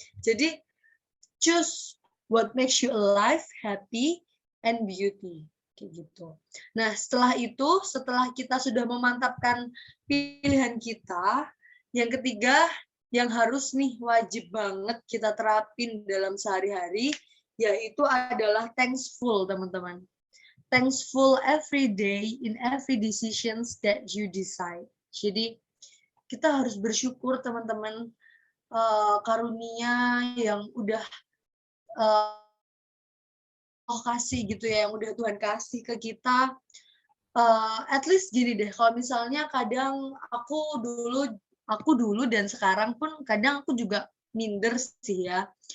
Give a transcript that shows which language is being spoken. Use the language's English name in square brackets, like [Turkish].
[English] Jadi choose what makes you alive, happy, and beauty [Indonesian] kayak gitu. Nah setelah itu, setelah kita sudah memantapkan pilihan kita, yang ketiga yang harus nih wajib banget kita terapin dalam sehari-hari, yaitu adalah thankful, teman-teman. [English] Thankful every day in every decisions that you decide. [Indonesian] Jadi kita harus bersyukur, teman-teman, karunia yang udah Allah kasih gitu ya, yang udah Tuhan kasih ke kita. [English] At least [Indonesian] gini deh, kalau misalnya kadang aku dulu dan sekarang pun kadang aku juga minder sih ya.